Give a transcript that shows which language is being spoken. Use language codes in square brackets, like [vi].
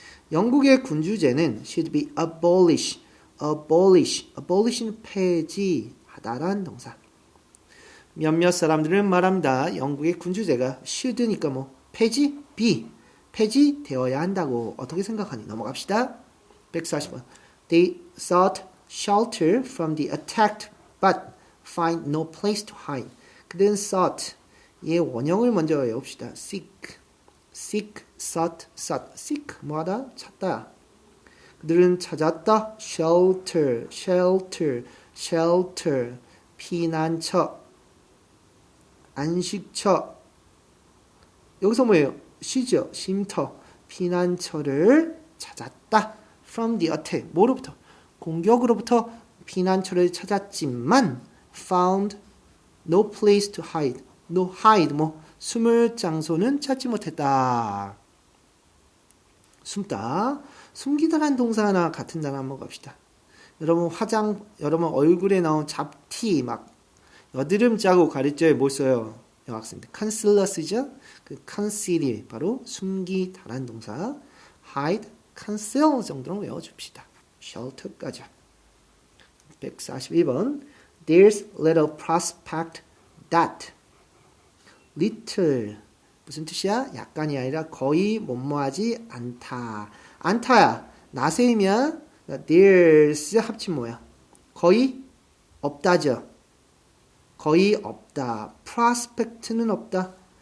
[ko] 영국의 군주제는 [en] should be abolish [ko] 는 폐지하다라는 동사. 몇몇 사람들은 말합니다. 영국의 군주제가 should니까 뭐 폐지되어야 한다고. 어떻게 생각하니? 넘어갑시다. 140번. [en] They sought shelter from the attacked but find no place to hide. [ko] 그들은 sought 의 원형을 먼저 외웁시다. seek, sought. seek 뭐하다? 찾다. 그들은 찾았다. shelter, 피난처, 안식처. 여기서 뭐예요? 쉬죠. 쉼터, 피난처를 찾았다. [en] from the attack. [ko] 뭐로부터? 공격으로부터 피난처를 찾았지만 [en] found no place to hide. [ko] no hide 뭐 숨을 장소는 찾지 못했다. 숨다. 숨기다란 동사 하나 같은 단어 한번 갑시다. 여러분 얼굴에 나온 잡티 막 여드름 자국 가릴 뭐 써요? 여학생들 concealer 쓰죠? 그 conceal이 바로 숨기다란 동사. hide, conceal 정도로 외워줍시다. shelter까지. 142번. [en] There's little prospect that. [ko] little 무슨 뜻이야? 약간이 아니라 거의 뭐뭐하지 않다. 않다야. 나세임이야. there's 합친 뭐야? 거의 없다죠. 거의 없다. prospect는 없다.